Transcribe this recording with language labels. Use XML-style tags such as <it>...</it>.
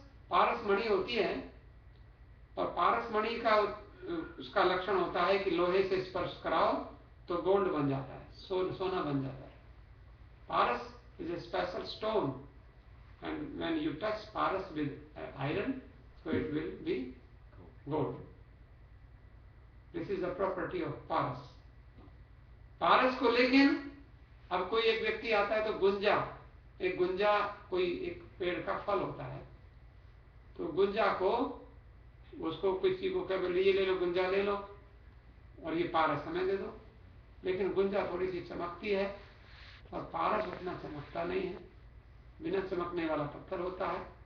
<hi>पारस मणि होती है, और पारस मणि का उसका लक्षण होता है कि लोहे से स्पर्श कराओ तो गोल्ड बन जाता है, सोना बन जाता है।</hi> <en>Paras is a special stone, and when you touch paras with iron, so it will be gold. This is the property of paras.</en> <hi>पारस को लेकिन अब कोई एक व्यक्ति आता है तो गुंजा, एक गुंजा कोई एक पेड़ का फल होता है, तो गुंजा को उसको किसी को कह ये ले लो, गुंजा ले लो और ये पारस हमें दे दो, लेकिन गुंजा थोड़ी सी चमकती है और पारस उतना चमकता नहीं है, बिना चमकने वाला पत्थर होता है।</hi>